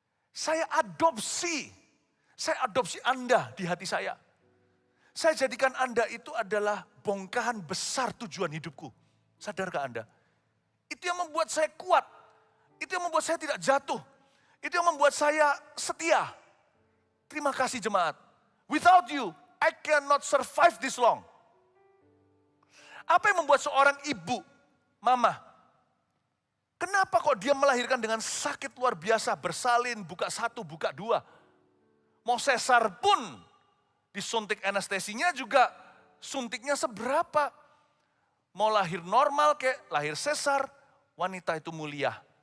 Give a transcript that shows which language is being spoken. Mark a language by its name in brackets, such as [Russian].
[Indonesian] Saya adopsi Anda di hati saya. Saya jadikan Anda itu adalah bongkahan besar tujuan hidupku. Sadarkah Anda? Itu yang membuat saya kuat. Itu yang membuat saya tidak jatuh. Itu yang membuat saya setia. Terima kasih jemaat. [English] Without you, I cannot survive this long. [Indonesian] Apa yang membuat seorang ibu, mama, kenapa kok dia melahirkan dengan sakit luar biasa, bersalin, buka 1, buka 2. Mau sesar pun, disuntik anestesinya juga suntiknya seberapa. Mau lahir normal kayak lahir sesar, wanita itu mulia.